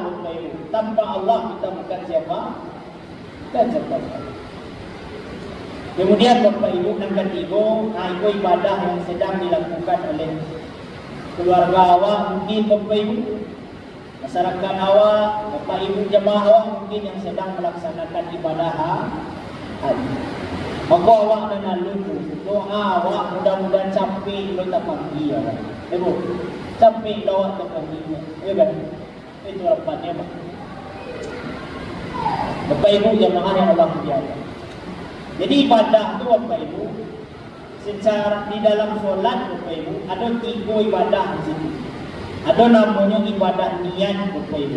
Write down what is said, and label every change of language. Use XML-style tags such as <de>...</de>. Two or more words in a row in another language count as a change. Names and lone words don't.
<id>Tanpa Allah kita bukan siapa. Kemudian Bapak Ibu yang ketiga, itu ibadah yang sedang dilakukan oleh keluarga awak, mungkin Bapak Ibu, masyarakat awak, Bapak Ibu jemaah awak mungkin yang sedang melaksanakan ibadah haji.</id> <min>Maka awak nak lalu doa awak mudah-mudahan sampai lo tak pagi ya. Ibu, sampai awak tak pagi.</min> <id>Ya kan? Itu harapannya Pak. Bapak Ibu jemaah yang Allah muliakan. Jadi ibadah itu Bapak Ibu, secara di dalam solat Bapak Ibu ada 3 ibadah di situ. Ada namanya ibadah niat Bapak Ibu.</id>